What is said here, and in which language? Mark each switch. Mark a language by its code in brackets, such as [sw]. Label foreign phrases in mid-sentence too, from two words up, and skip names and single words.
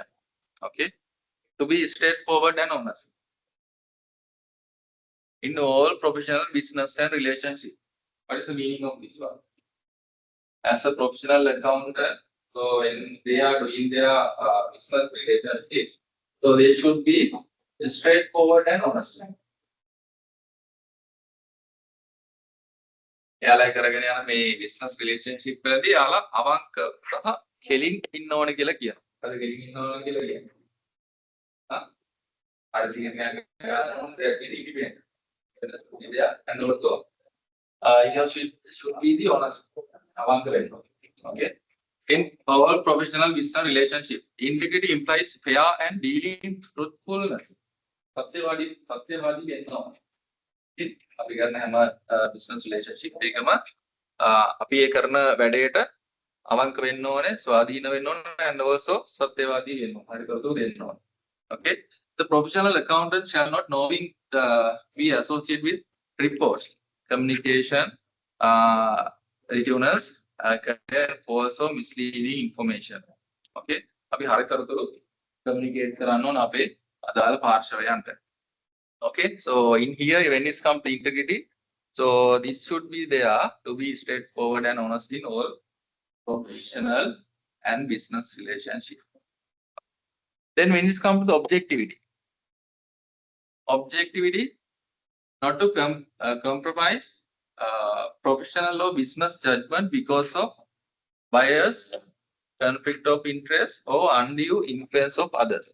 [en] Okay, to be straightforward and honest in all professional, business and relationship. What is the meaning of this one? As a professional accountant, so when they are doing their business relationship, so they should be straightforward and honest. [si] එයාලා කරගෙන යන මේ [en] business relationship [si] වලදී යාලා අවංක සහ කෙලින් ඉන්න ඕන කියලා කියනවා. හරි කෙලින් ඉන්න ඕන කියලා කියනවා. හරි තීරණයක් ගන්න දෙයක් [en] and also you should be the honest. [si] අවංක වෙන්න. [en] Okay. In our professional business relationship, integrity implies fair and dealing truthfulness. [si] සත්‍යවාදී වෙන්න ඕන. අපි කරන හැම [en] business relationship [si] එකම අපි ඒ කරන වැඩේට අවංක වෙන්න ඕනේ, ස්වාධීන වෙන්න ඕනේ, [en] and also [si] සත්‍යවාදී වෙන්න ඕනේ. හරි කරතු දෙන්න ඕනේ. [en] Okay. The professional accountant shall not knowing be associated with reports, communication, returnals, false or misleading information. [si] Okay. අපි හරි කරතු communicate කරන්න ඕන අපේ අදාළ පාර්ශවයන්ට. [en] Okay, so in here when it's come to integrity, so this should be there to be straightforward and honest in all professional and business relationship. Then when it's come to the objectivity, not to compromise professional law business judgment because of bias, conflict of interest, or undue influence of others.